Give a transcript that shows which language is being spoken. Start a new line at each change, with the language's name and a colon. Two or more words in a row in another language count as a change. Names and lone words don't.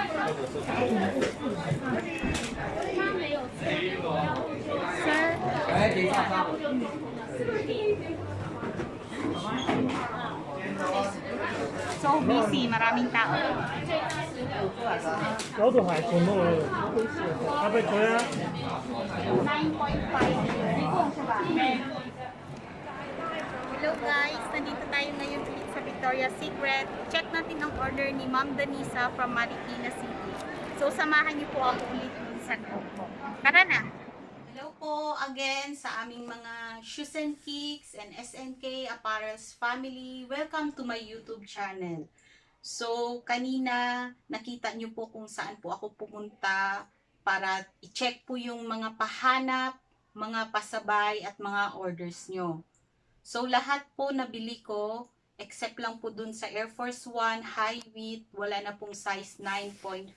English: Sir, So busy,
Filipino: maraming tao.
Cantonese: 嗰度係全部阿俾佢啊！ 9.5.
English: Hello guys,
Filipino: nandito tayo ngayon ulit sa Victoria's Secret. Check natin ang order ni Ma'am Danisa from Marikina City. So samahan niyo po ako ulit sa loob po. Tara na! Hello po again sa aming mga Shoes and Kicks and SNK Apparels family.
English: Welcome to my YouTube channel.
Filipino: So kanina nakita niyo po kung saan po ako pumunta para i-check po yung mga pahanap, mga pasabay at mga orders nyo. So lahat po nabili ko except lang po dun sa Air Force 1 high width, wala na pong size 9.5.